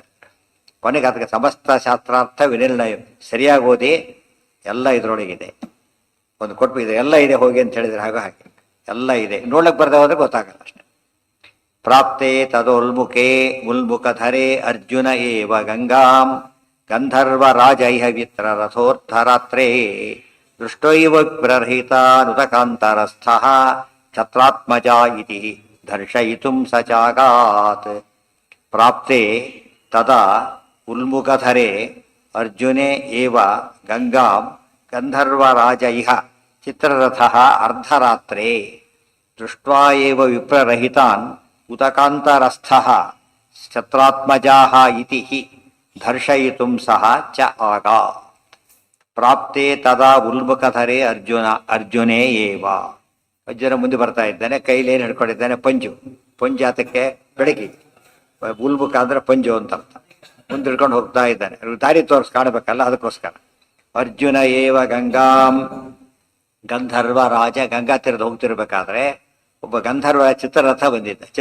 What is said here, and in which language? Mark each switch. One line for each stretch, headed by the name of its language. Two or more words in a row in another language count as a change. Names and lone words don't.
Kannada: ಕೊನೆಗೆ ಅದಕ್ಕೆ ಸಮಸ್ತ ಶಾಸ್ತ್ರಾರ್ಥ ವಿನಿರ್ಣಯ ಸರಿಯಾಗಿ ಓದಿ ಎಲ್ಲ ಇದರೊಳಗಿದೆ. ಒಂದು ಕೊಟ್ಟು ಎಲ್ಲ ಇದೆ ಹೋಗಿ ಅಂತ ಹೇಳಿದ್ರೆ ಹಾಗೆ ಎಲ್ಲ ಇದೆ. ನೋಡ್ಲಿಕ್ಕೆ ಬರ್ದೆ ಹೋದ್ರೆ ಗೊತ್ತಾಗಲ್ಲ ಅಷ್ಟೆ.
Sanskrit: ಪ್ರಾಪ್ತೆ ಉಲ್ಮುಖಧರೆ ಅರ್ಜುನ ಏವ ಗಂಗಾಂ ಗಂಧರ್ವ ರಾಜೈಹ ವಿತ್ರ ರಥೋರ್ಥರಾತ್ರೇ ದೃಷ್ಟೈವ ಪ್ರರಹಿತಾನುತಕಾಂತರಸ್ಥಃ ಛತ್ರಾತ್ಮಜ ಇತಿ ದರ್ಶಯಿತುಂ ಸಚಾಗಾತ್. ಪ್ರಾಪ್ತೆ ತದಾ ಉಲ್ಮುಖಧರೆ ಅರ್ಜುನೆ ಏವ ಗಂಗಾಂ ಗಂಧರ್ವರಾಜೈಹ ಚಿತ್ರರಥಃ ಅರ್ಧರಾತ್ರೇ ದೃಷ್ಟ್ವಾ ಏವ ವಿಪ್ರರಹಿತಾನ್ ಉತಕಾಂತರಸ್ಥಃ ಛತ್ರಾತ್ಮಜಾಃ ಇತಿ ದರ್ಶಯಿತುಂ ಸಹ ಚ ಆಗಾತ್. ಪ್ರಾಪ್ತೆ ತದಾ ಉಲ್ಮುಖಧರೆ ಅರ್ಜುನೇ ಏವ.
Kannada: ಅರ್ಜುನ ಮುಂದೆ ಬರ್ತಾ ಇದ್ದಾನೆ, ಕೈಲಿ ಏನು ಹಿಡ್ಕೊಂಡಿದ್ದಾನೆ? ಪಂಜು ಆತಕ್ಕೆ ಬೆಳಗಿ. ಉಲ್ಮುಖ ಅಂದ್ರೆ ಪಂಜು ಅಂತ ಅರ್ಥ. ಮುಂದೆ ಹಿಡ್ಕೊಂಡು ಹೋಗ್ತಾ ಇದ್ದಾನೆ, ದಾರಿ ಕಾಣಬೇಕಲ್ಲ, ಅದಕ್ಕೋಸ್ಕರ.
Sanskrit: ಅರ್ಜುನ ಏವ ಗಂಗಾಂ ಗಂಧರ್ವ ರಾಜ.
Kannada: ಗಂಗಾ ತೀರದ ಹೋಗ್ತಿರ್ಬೇಕಾದ್ರೆ ಒಬ್ಬ ಗಂಧರ್ವ ಚಿತ್ರರಥ ಬಂದಿದ್ದ.